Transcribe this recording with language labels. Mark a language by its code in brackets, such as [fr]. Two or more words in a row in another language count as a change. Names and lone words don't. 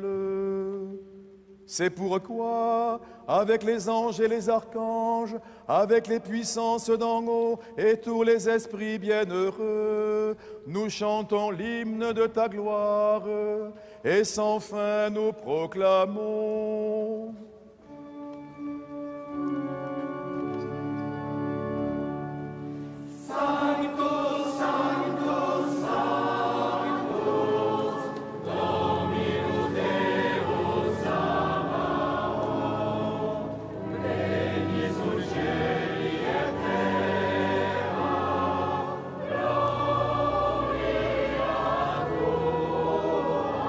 [fr] C'est pourquoi, avec les anges et les archanges, avec les puissances d'en haut et tous les esprits bienheureux, nous chantons l'hymne de ta gloire, et sans fin nous proclamons. [la] Sanctus, Sanctus, Sanctus, Dominus Deus Sabaoth, pleni sur cieli et terra, gloria tua,